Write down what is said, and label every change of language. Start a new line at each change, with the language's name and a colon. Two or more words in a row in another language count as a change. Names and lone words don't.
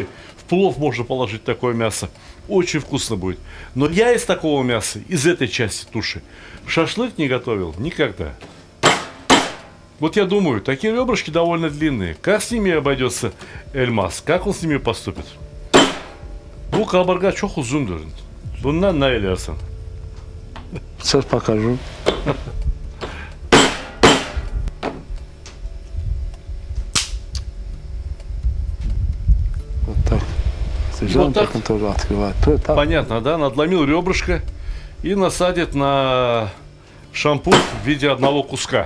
Russian: В плов можно положить такое мясо. Очень вкусно будет. Но я из такого мяса, из этой части туши, шашлык не готовил никогда. Вот я думаю, такие ребрышки довольно длинные. Как с ними обойдется Эльмаз? Как он с ними поступит?
Turkish: Bu kaburga çok uzundur. Bundan ne eylersin?
Russian: Сейчас покажу. Вот так. Вот так? Он тоже открывает. Понятно, да? Надломил ребрышко и насадит на шампур в виде одного куска.